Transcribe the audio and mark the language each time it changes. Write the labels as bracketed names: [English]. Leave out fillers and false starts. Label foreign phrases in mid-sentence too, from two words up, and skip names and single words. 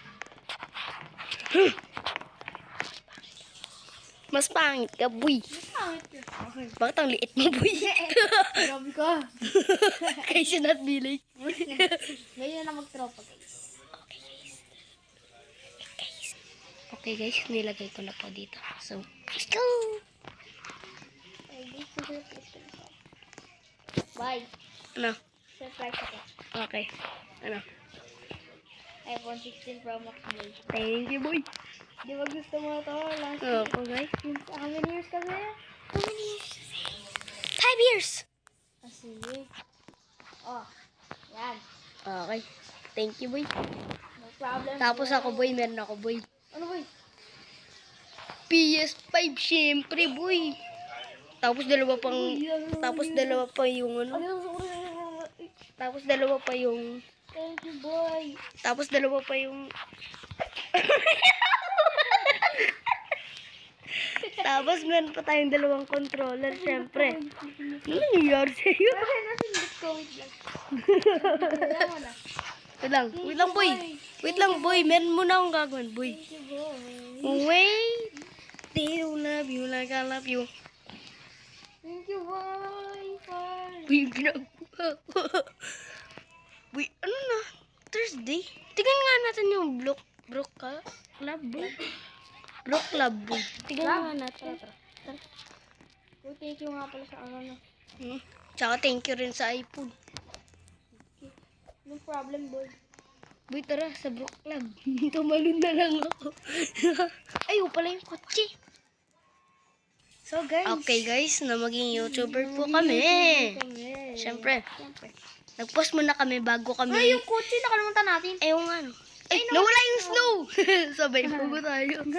[Filipino] Mas pangit ka, boy. Pangit yun. Okay. Bakit ang liit mo, boy? Grabe ka. Kaya siya not bilay. Ngayon na mag-tropa guys. [English] Okay guys, [Filipino] nilagay ko na po dito. [English] So, let's go! [Filipino] Ay, guys, surprise ko na siya. [English] Bye. [Filipino] Ano? Surprise ako. Okay. Ano? iPhone 16 Pro Max mo. [English] Thank you, boy. [Filipino] Di ba gusto mo ito? [English] Last Okay. How many years [Filipino] ka na? [English] How many years? 5 years! [Filipino] Sige. Oh, yan. [English] Okay. Thank you, boy. No problem. [Filipino] Tapos ako, boy, meron ako, boy. Ano boy? PS5, syempre, boy. Tapos dalawa pa yung ano. Tapos dalawa pa yung [English] Thank you, boy. [Filipino] Tapos dalawa pa yung Tapos meron pa tayong dalawang controller, syempre. Ano nangyayari sa'yo? Kasi nasindot ko. Wait lang. Wala mo na. Wait lang, boy. Wait lang, boy. Meron muna akong gagawin, boy. [English] Thank you, boy. Wait. They don't love you like I love you. Thank you, boy. Bye. [Filipino] Boy, ginagawa ko. Boy, ano na? Thursday? Tingnan nga natin yung Club, boy. Block Club, boy. Tingnan nga natin. Oh, [English] thank you [Filipino] nga pala sa ano na. Tsaka [English] thank you [Filipino] rin sa iPhone. [English] No problem, boy. [Filipino] Boy, tara, sa Brook Club. Tumalun na lang ako. Ayaw pala yung kotse. [English] So, guys. Okay, guys, [Filipino] na maging YouTuber po kami. Siyempre. Nag-post muna kami bago kami. Ay, yung kotse nakalimutan natin. Eh, yung ano. Ay, nawala yung snow. Sabay po ba tayo?